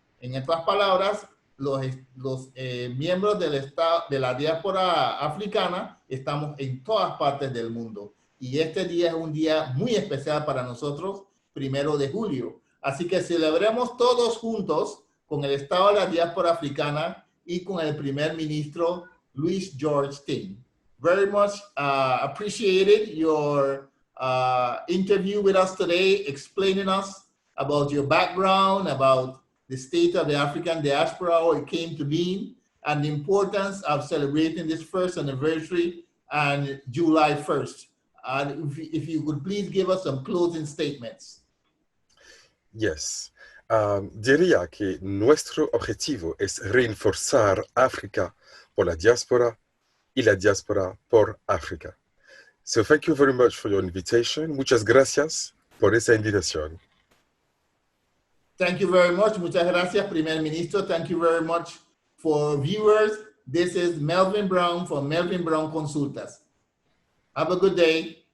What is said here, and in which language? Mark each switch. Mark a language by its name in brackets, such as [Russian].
[Spanish] En otras palabras, los miembros del Estado, de la diáspora africana, estamos en todas partes del mundo. Y este día es un día muy especial para nosotros, 1 de julio. Así que celebremos todos juntos con el Estado de la Diáspora Africana y con el primer ministro Luis George Ting. [English] Very much appreciated your interview with us today, explaining us about your background, about the state of the African diaspora, how it came to be, and the importance of celebrating this first anniversary on July 1st. And if you could please give us some closing statements. Yes. [Spanish] Diría que nuestro objetivo es reforzar África por la diáspora y la diáspora por África. [English] So thank you very much for your invitation. [Spanish] Muchas gracias por esa invitación. [English] Thank you very much. [Spanish] Muchas gracias, Primer Ministro. [English] Thank you very much for viewers. This is Melvin Brown from Melvin Brown Consultas. Have a good day.